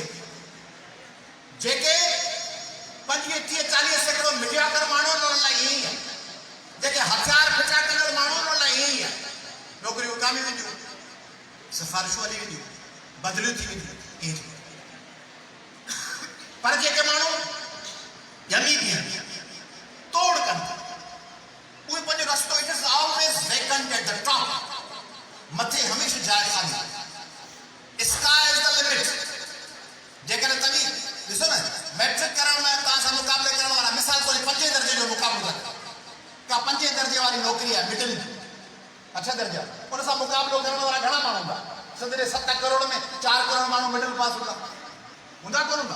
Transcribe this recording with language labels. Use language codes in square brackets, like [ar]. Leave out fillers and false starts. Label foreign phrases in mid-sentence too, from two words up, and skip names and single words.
[sd] जेके 25, 30, 40 सैकड़ो मीडिया कर माण्हू उन्हनि लाइ ईअं ई आहे, जेके हथियार फिटा कंदड़ माण्हू उन्हनि लाइ ईअं ई आहे। नौकिरियूं विकामी वेंदियूं, सिफारिशूं हली वेंदियूं, बदिलियूं थी वेंदियूं, ईअं थी। पर जेके माण्हू ॼमी बीहनि, तोड़ कनि, उहे पंहिंजो रस्तो, [en] It is always vacant at the top, [sd] मथे हमेशह जाइ ख़ाली, [en] Sky is the limit. [sd] जेकर तव्हीं ॾिसो न, मैट्रिक करण में तव्हां सां मुक़ाबले करण वारा, मिसाल तौर 5 दर्जे जो मुक़ाबलो था, का 5 दर्जे वारी नौकिरी आहे, मिडिल 8 दर्जा, उन सां मुक़ाबलो करण वारा घणा माण्हू हूंदा? सदरे 7 करोड़ में 4 करोड़ माण्हू [en] middle pass [sd] हूंदा, हूंदा कोन हूंदा?